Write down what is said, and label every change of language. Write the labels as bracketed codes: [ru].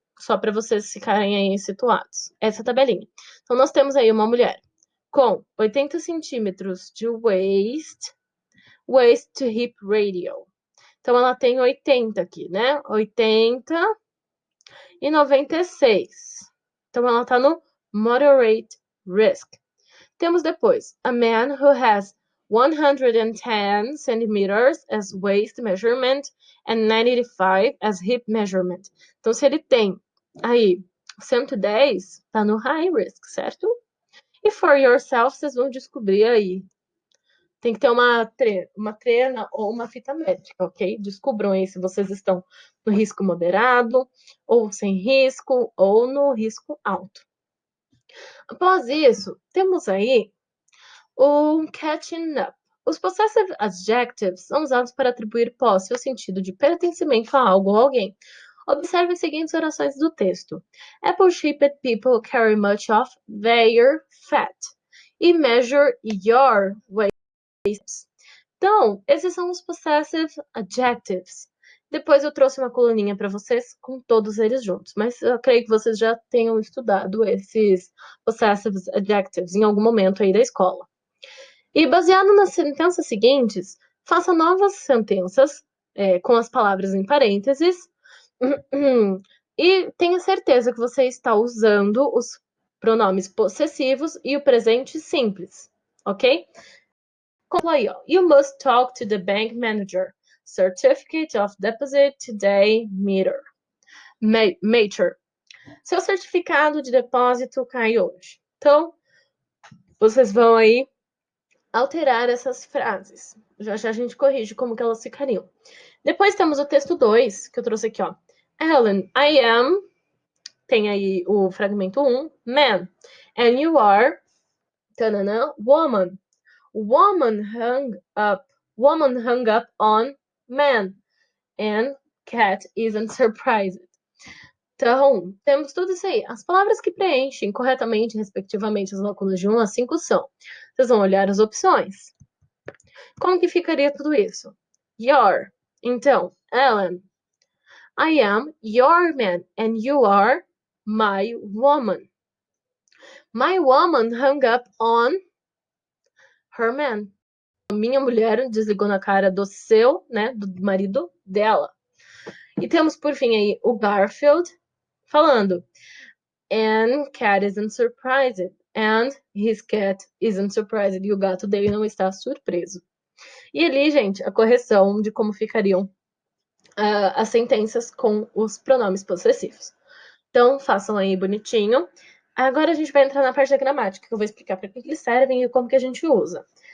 [pt] Só para vocês ficarem aí situados. Essa tabelinha. Então, nós temos aí uma mulher com 80 centímetros de waist to hip ratio. Então, ela tem 80 aqui, né? 80 e 96. Então, ela está no moderate risk. Temos depois, [en] a man who has 110 centimeters as waist measurement and 95 as hip measurement. [pt] Então, se ele tem aí 110, tá no high risk, certo? E for yourself, vocês vão descobrir aí. Tem que ter uma trena ou uma fita métrica, ok? Descubram aí se vocês estão no risco moderado, ou sem risco, ou no risco alto. Após isso, temos aí o catching up. Os possessive adjectives são usados para atribuir posse ou sentido de pertencimento a algo ou alguém. Observe as seguintes orações do texto. [en] Apple-shaped people carry much of their fat. [pt] E [en] measure your waist. [pt] Então, esses são os possessive adjectives. Depois eu trouxe uma coluninha para vocês com todos eles juntos, mas eu creio que vocês já tenham estudado esses possessive adjectives em algum momento aí da escola. E baseado nas sentenças seguintes, faça novas sentenças com as palavras em parênteses e tenha certeza que você está usando os pronomes possessivos e o presente simples, ok? Como aí, ó. [en] You must talk to the bank manager. Certificate of Deposit Today Mature. [pt] Seu certificado de depósito cai hoje. Então, vocês vão aí alterar essas frases. Já já a gente corrige como que elas ficariam. Depois temos o texto 2, que eu trouxe aqui, ó. [en] Ellen, I am, [pt] tem aí o fragmento 1, [en] man, and you are, tanana, woman. Woman hung up on man, and cat isn't surprised. [pt] Então, temos tudo isso aí. As palavras que preenchem corretamente, respectivamente, as lacunas de 1 a 5 são Vocês vão olhar as opções. Como que ficaria tudo isso? [en] Your. Então, Ellen, I am your man and you are my woman. My woman hung up on her man. [pt] Minha mulher desligou na cara do seu, né, do marido dela. E temos por fim aí o Garfield falando [en] And cat isn't surprised. And his cat isn't surprised. [pt] E o gato dele não está surpreso. E ali, gente, a correção de como ficariam as sentenças com os pronomes possessivos. Então, façam aí bonitinho. Agora a gente vai entrar na parte da gramática, que eu vou explicar para que eles servem e como que a gente usa.